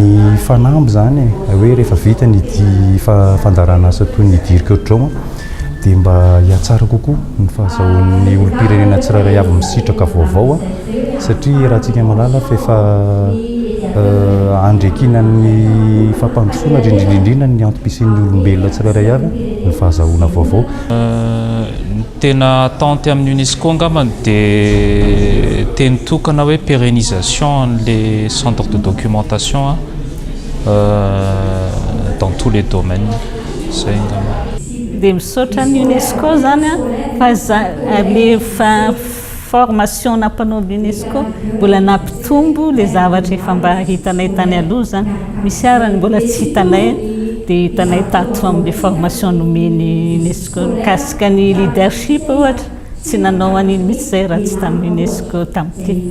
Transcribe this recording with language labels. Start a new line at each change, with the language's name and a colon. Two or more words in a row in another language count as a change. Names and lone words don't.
Malagasy: Ny fanamby zany hoe rehefa vita ny fandarana asa toy ny dirika ohatrao dia mba hiatsara kokoa ny fahazahoan'ny olom-pirenena tsirairay avy misitraka vaovao satria raha tsika malala fa efa andrekinan'ny fampandrosoana indrindrindrindrina ny antom-pisian'ny olombelona tsirairay avy ny fahazahoana vaovao. Tena tenté amin'ny UNESCO angambany dia teny tokana hoe
French: pérennisation les centres de documentation dans tous les domaines.
Malagasy: Zay angamba. Dia misaotra ny UNESCO zany fa
French: le formation
Malagasy: nampanao l'UNESCO mbola nampitombo le zavatra efa mba hitanay tany aloha zany misy arany mbola tsy hitanay dia hitanay tato amin'ny formation nomeny UNESCO mikasika ny leadership ohatra tsy nanao an'iny mihitsy zay raha tsy tamin'ny UNESCO tamin'ity.